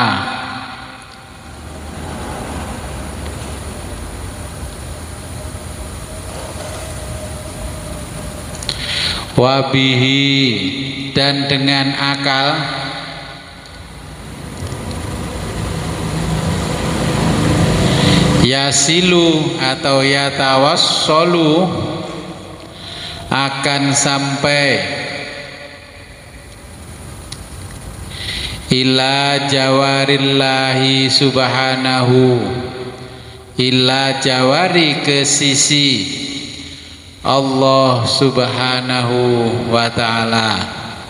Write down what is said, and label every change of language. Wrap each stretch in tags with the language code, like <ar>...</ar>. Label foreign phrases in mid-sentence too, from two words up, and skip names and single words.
<id>wabihi dan dengan akal, yasilu atau yatawassolu akan sampai</id> <ar>إلى جوار الله سبحانه، إلى جوار</ar> <id>ke sisi Allah</id> <ar>سبحانه وتعالى.</ar>